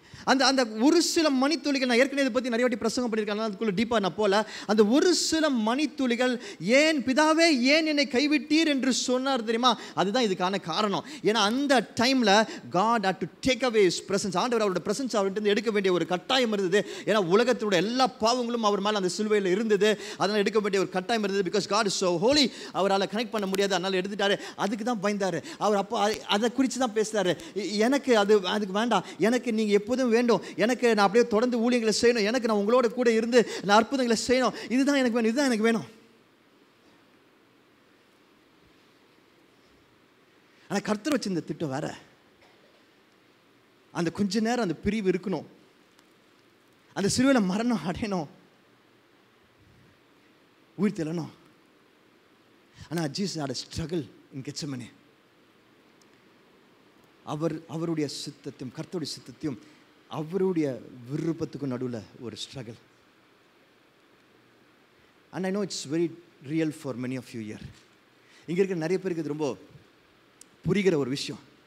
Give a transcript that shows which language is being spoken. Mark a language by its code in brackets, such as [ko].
[ta] அந்த ஒரு சில மணித்துளிகள், நான் ஏற்கனவே இதை பற்றி நிறைய வாட்டி பிரசங்கம் பண்ணியிருக்கேன், அதுக்குள்ளே டீப்பாக நான் போல. அந்த ஒரு சில மணித்துளிகள், ஏன் பிதாவே ஏன் என்னை கைவிட்டீர் என்று சொன்னார் தெரியுமா? அதுதான் இதுக்கான காரணம். ஏன்னா அந்த டைமில் [en] God had to take away his presence. [ta] ஆண்டவர் அவருடைய பிரசன்ஸ் அவர்கிட்ட எடுக்க வேண்டிய ஒரு கட்டாயம் இருந்தது. ஏன்னா உலகத்தினுடைய எல்லா பாவங்களும் அவர் மேலே அந்த சிலுவையில் இருந்தது. அதனால் எடுக்க வேண்டிய ஒரு கட்டாயம் இருந்தது. Because [en] God is so holy, [ta] அவரால் கனெக்ட் பண்ண முடியாது, அதனால் எடுத்துட்டாரு. அதுக்கு தான் பயந்தார் அவர். அப்போ அதை குறித்து தான் பேசுகிறாரு. எனக்கு அதுக்கு வேண்டாம், எனக்கு நீங்கள் எப்போதும் வேண்டும், எனக்கு நான் அப்படியே தொடர்ந்து ஊழியங்களை செய்யணும், எனக்கு நான் உங்களோட கூட இருந்து நான் அற்புதங்களை செய்யணும், இதுதான் எனக்கு வேணும். ஆனால் கர்த்தர் வச்சிருந்த திட்டம் வேற. அந்த கொஞ்ச நேரம் அந்த பிரிவு இருக்கணும், அந்த சிலுவையில் மரணம் அடையணும், உயிர் தெழணும். [en] ஆனால் Jesus had a struggle in Gethsemane. [ta] அவருடைய சித்தத்தையும் கர்த்தருடைய சித்தத்தையும் அவருடைய விருப்பத்துக்கும் நடுவில் ஒரு struggle. [en] And I know it's very real for many of you here. [ta] இங்கே இருக்கிற நிறைய பேருக்கு இது ரொம்ப புரிகிற ஒரு விஷயம்.